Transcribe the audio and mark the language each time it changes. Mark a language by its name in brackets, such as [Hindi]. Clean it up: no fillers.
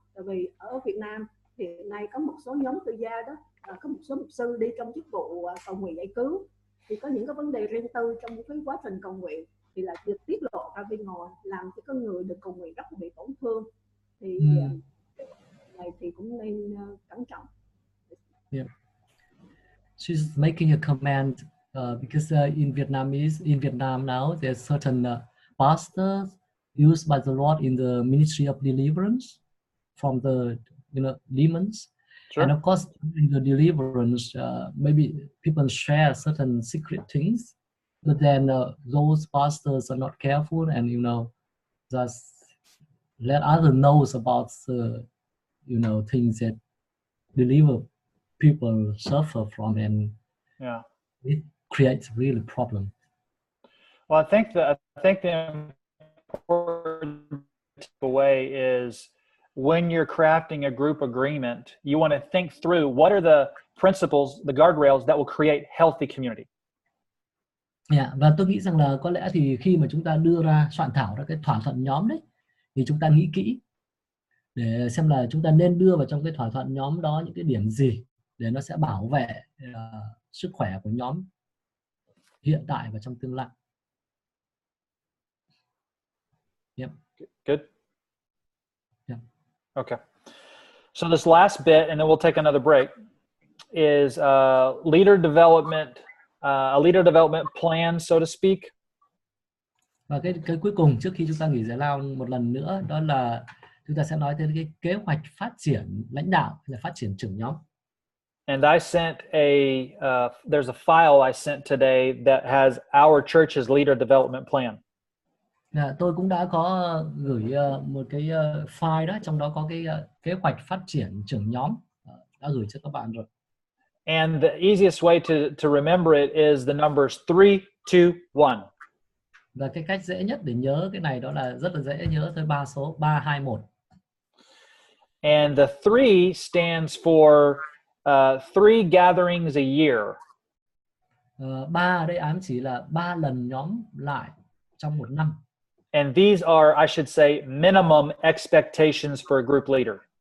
[Vietnamese] Tại vì ở Việt Nam thì hiện nay có một số nhóm tư gia đó, có một số mục sư đi trong chức vụ cầu nguyện giải cứu, thì có những cái vấn đề riêng tư trong cái quá trình cầu nguyện thì là được tiết lộ ra bên ngoài, làm cho con người được cầu nguyện rất là bị tổn thương. Thì này thì cũng nên cẩn trọng. [English] Yeah. She's making a comment because in Vietnam now, there's certain pastors used by the Lord in the ministry of deliverance from the demons. Sure. And of course, in the deliverance, maybe people share certain secret things, but then those pastors are not careful and just let others know about the things that believer people suffer from, and it creates really problem. Well, I think the important takeaway is when you're crafting a group agreement, you want to think through what are the principles, the guardrails that will create healthy community. [Vietnamese] Yeah, và tôi nghĩ rằng là có lẽ thì khi mà chúng ta soạn thảo ra cái thỏa thuận nhóm đấy, thì chúng ta nghĩ kỹ để xem là chúng ta nên đưa vào trong cái thỏa thuận nhóm đó những cái điểm gì để nó sẽ bảo vệ sức khỏe của nhóm hiện tại và trong tương lai. [English] Yep. Good. Yeah. Okay. So this last bit, and then we'll take another break, is leader development, a leader development plan, so to speak. [Vietnamese] Và cái cuối cùng trước khi chúng ta nghỉ giải lao một lần nữa, đó là chúng ta sẽ nói tới cái kế hoạch phát triển lãnh đạo, là phát triển trưởng nhóm. [English] And I sent there's a file I sent today that has our church's leader development plan. [Vietnamese] Tôi cũng đã có gửi một cái file đó, trong đó có cái kế hoạch phát triển trưởng nhóm, đã gửi cho các bạn rồi. [English] And the easiest way to remember it is the numbers 3, 2, 1. [Vietnamese] Và cái cách dễ nhất để nhớ cái này đó là rất là dễ nhớ thôi, 3, 2, 1. [English] And the 3 stands for 3 gatherings a year. [Vietnamese] 3 ở đây ám chỉ là 3 lần nhóm lại trong một năm. [English] And these are, I should say, minimum expectations for a group leader.